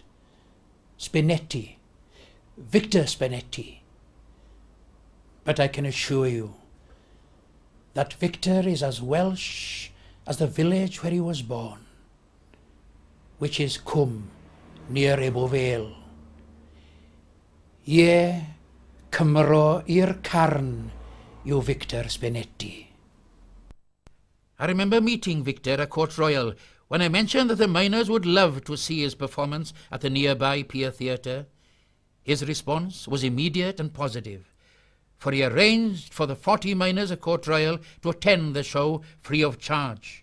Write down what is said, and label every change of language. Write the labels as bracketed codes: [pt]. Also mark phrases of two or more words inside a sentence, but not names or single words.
[en] Spinetti, Victor Spinetti. But I can assure you that Victor is as Welsh as the village where he was born, which is Cwm, near Ebo Vale. [cy] Ie, Cymro i'r carn, yw Victor Spinetti. [en] I remember meeting Victor at Court Royal when I mentioned that the miners would love to see his performance at the nearby Pier Theatre. His response was immediate and positive, for he arranged for the 40 miners at Court Royal to attend the show free of charge.